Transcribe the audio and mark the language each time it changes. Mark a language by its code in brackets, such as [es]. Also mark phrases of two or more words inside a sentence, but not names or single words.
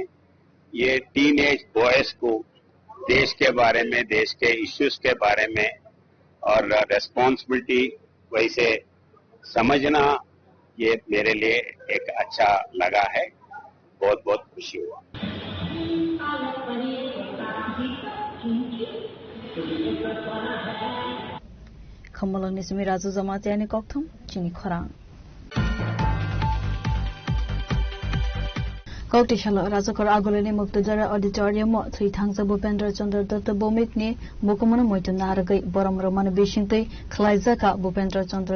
[hi] ये [en] teenage boys [hi] को देश के बारे में, देश के इश्यूज के बारे में और रेस्पॉन्सिबिलिटी वैसे समझना ये मेरे लिए एक अच्छा लगा है। बहुत बहुत खुशी हुआ। [trp] Khomolang ni Sumi Razu Zamatiani Kokthum Chini Khorang. Kauti Shalo Razokor Agolini Muktujara Auditorium 3 Thangsa Bhupendra Chandra Datta Bomik ni Mukumana Moitu Naragai Boram Romana Bishingtai Khlaizaka Bhupendra Chandra